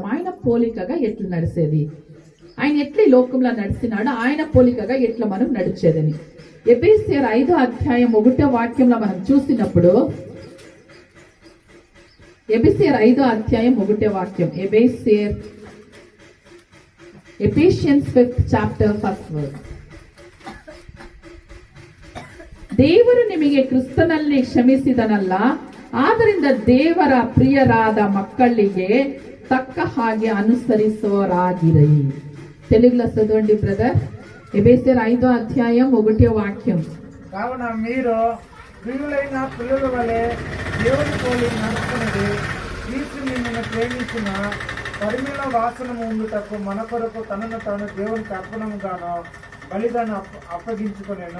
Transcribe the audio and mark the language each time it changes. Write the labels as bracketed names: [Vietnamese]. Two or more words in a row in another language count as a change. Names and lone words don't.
[Telugu] ఆయన పోలికగా ఎట్లా నడిచేది, ఆయన ఎట్లా ఈ లోకంలో నడిచినాడు, ఆయన పోలికగా ఎట్లా మనం నడిచేదని ఎబేస్యర్ 5:1 మనం చూసినప్పుడు, ఎబేస్యర్ 5:1 [English] Ephesians 5th chapter 1st verse. [Kannada] ದೇವರು ನಿಮಗೆ ಕ್ರಿಸ್ತನಲ್ಲಿ ಕ್ಷಮಿಸಿದನಲ್ಲ, ಆದ್ದರಿಂದ ದೇವರ ಪ್ರಿಯರಾದ ಮಕ್ಕಳಿಗೆ ತಕ್ಕ ಹಾಗೆ ಅನುಸರಿಸುವರಾಗಿರಿ. [Telugu] తెలుగులో చదవండి బ్రదర్. ఎబేస్యర్ 5:1. కావున మీరు ప్రియులైన పిల్లల వలె దేవుని పోలి నడుచుకున్నది, క్రీస్తు మిమ్మల్ని ప్రేమించిన పరిమళ వాసనము ఉండుటకు మన కొరకు తనను తాను దేవునికి అర్పణముగాను బలిగాను అప్పగించుకునేను.